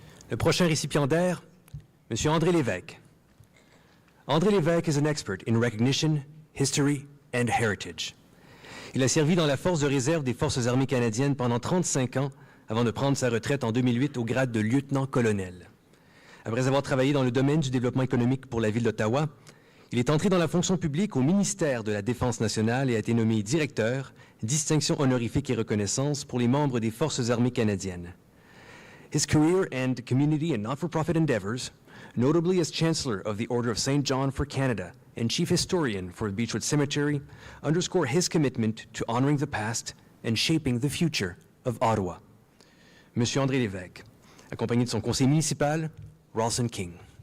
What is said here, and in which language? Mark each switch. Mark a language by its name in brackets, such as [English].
[French] Le prochain récipiendaire, M. André Lévesque. [English] André Lévesque is an expert in recognition, history, and heritage. [French] Il a servi dans la force de réserve des Forces armées canadiennes pendant 35 ans avant de prendre sa retraite en 2008 au grade de lieutenant-colonel. Après avoir travaillé dans le domaine du développement économique pour la ville d'Ottawa, il est entré dans la fonction publique au ministère de la Défense nationale et a été nommé directeur, distinction honorifique et reconnaissance pour les membres des Forces armées canadiennes. [English] His career and community and not-for-profit endeavors, notably as Chancellor of the Order of St. John for Canada and Chief Historian for Beechwood Cemetery, underscore his commitment to honoring the past and shaping the future of Ottawa. [French] Monsieur André Lévesque, accompagné de son conseiller municipal, Ralston King.